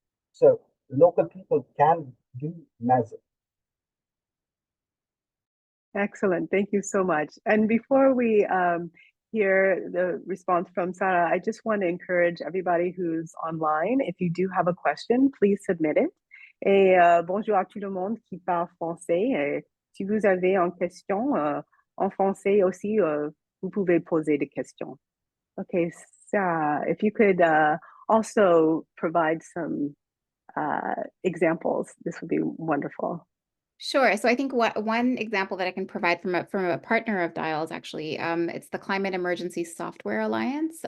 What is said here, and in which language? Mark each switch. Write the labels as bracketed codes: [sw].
[en] So local people can do magic. Excellent. Thank you so much. And before we hear the response from Sarah, I just want to encourage everybody who's online. If you do have a question, please submit it. [fr] Et bonjour à tout le monde qui parle français. Si vous avez une question en français aussi, vous pouvez poser des questions. [en] Okay, Sarah, if you could also provide some examples, this would be wonderful. Sure. So I think one example that I can provide from a partner of Dial's actually, it's the Climate Emergency Software Alliance.